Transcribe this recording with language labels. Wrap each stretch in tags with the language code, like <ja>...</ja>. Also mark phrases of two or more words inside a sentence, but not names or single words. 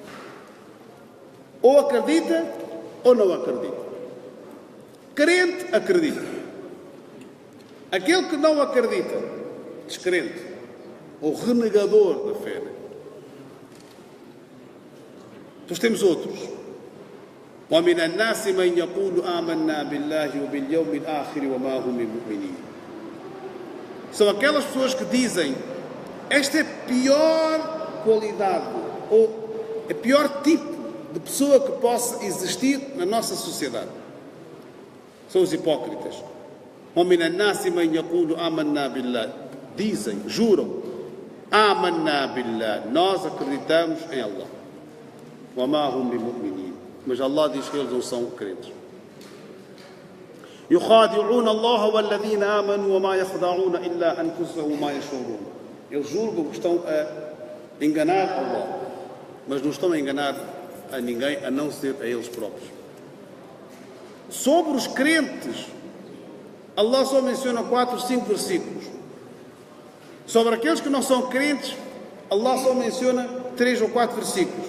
<pt>Ou acredita, ou não acredita. Crente, acredita. Aquele que não acredita, descrente, ou renegador da fé. Depois temos outros.</pt> <ar>وَمِنَ النَّاسِ مَنْ يَقُولُ آمَنَّا بِاللَّهِ وَبِالْيَوْمِ الْآخِرِ وَمَا هُمْ بِمُؤْمِنِينَ.</ar> <pt>São aquelas pessoas que dizem, esta é a pior qualidade, ou é pior tipo de pessoa que possa existir na nossa sociedade. São os hipócritas.</pt> <ar>وَمِنَ النَّاسِ مَنْ يَقُولُ آمَنَّا بِاللَّهِ.</ar> <pt>Dizem, juram,</pt> <ar>آمَنَّا بِاللَّهِ.</ar> <pt>Nós acreditamos em Allah.</pt> <ar>وَمَا هُمْ بِمُؤْمِنِينَ.</ar> <pt>Mas Allah diz que eles não são crentes.</pt> <ar>يُخَادِعُونَ اللَّهَ وَالَّذِينَ آمَنُوا وَمَا يَخْدَعُونَ إِلَّا أَنفُسَهُمْ وَمَا يَشْعُرُونَ.</ar> <pt>Eles julgam que estão a enganar Allah, mas não estão a enganar a ninguém, a não ser a eles próprios. Sobre os crentes, Allah só menciona 4 ou 5 versículos. Sobre aqueles que não são crentes, Allah só menciona 3 ou 4 versículos.</pt>